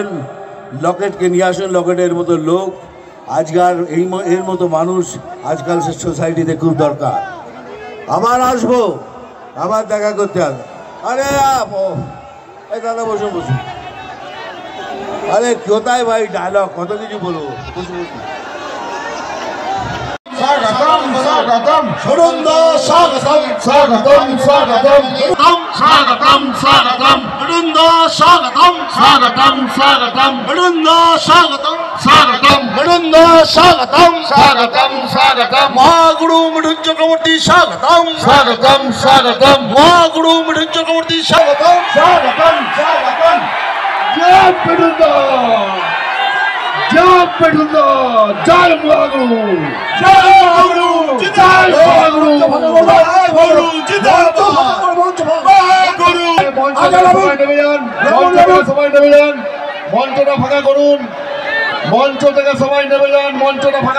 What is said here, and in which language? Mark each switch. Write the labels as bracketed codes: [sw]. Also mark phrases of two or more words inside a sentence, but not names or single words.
[bn] লকেটকে নিয়ে আসেন, লকেটের মতো লোক আজকাল এর মতো মানুষ আজকাল সোসাইটিতে খুব দরকার। আবার আসবো, আবার দেখা করতে হবে। আরে এই দাদা বসুন বসুন। আরে কোথায় ভাই ডায়লগ, কত কিছু বলবো। বসুন বসুন। স্বাগতম স্বাগতম সুরন্দ, স্বাগতম স্বাগতম স্বাগতম স্বাগতম স্বাগতম সুরন্দ, স্বাগতম স্বাগতম স্বাগতম সুরন্দ, স্বাগতম স্বাগতম সুরন্দ, স্বাগতম স্বাগতম স্বাগতম মহাগুরু মৃত্যুঞ্জয় চক্রবর্তী, স্বাগতম স্বাগতম স্বাগতম মহাগুরু মৃত্যুঞ্জয় চক্রবর্তী, স্বাগতম স্বাগতম স্বাগতম। জয় মৃত্যুঞ্জ, জয় মৃত্যুঞ্জ, জয় মহাগুরু, জয় মহাগুরু, জয় মহাগুরু, মহাগুরু জিন্দাবাদ, মহাগুরু। সবাই নেমে যান, মঞ্চটা ফাঁকা করুন, মঞ্চ থেকে সবাই নেমে যান, মঞ্চটা ফাঁকা।